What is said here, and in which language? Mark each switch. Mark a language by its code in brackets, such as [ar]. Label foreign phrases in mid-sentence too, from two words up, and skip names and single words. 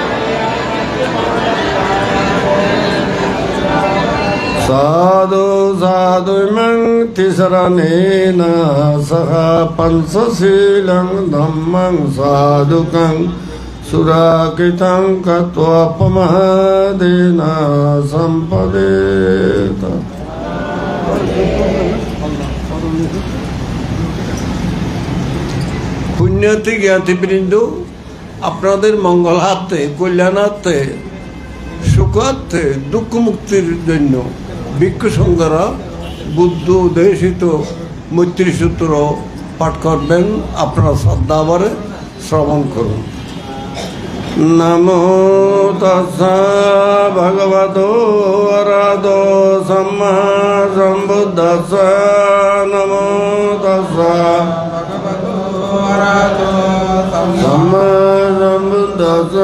[pi] Sadhu sadhu imang tisaranena saha pansasilang dhammang sadhukang surakitang katva pamadena sampadeta [bn] পুণ্যার্থী জ্ঞাতিবৃন্দ, আপনাদের মঙ্গলার্থে, কল্যাণার্থে, সুখার্থে, দুঃখ মুক্তির জন্য ভিক্ষু সংঘরা বুদ্ধ উদ্দেশিত মৈত্রী সূত্র পাঠ করবেন। আপনারা শ্রদ্ধা ভরে শ্রবণ করুন। [pi] নমো তাস্সা ভগবতো অরাহতো সম্মা সম্বুদ্ধাস্সা। নমো তাস্সা সম্মা সম্বুদ্ধাস্সা।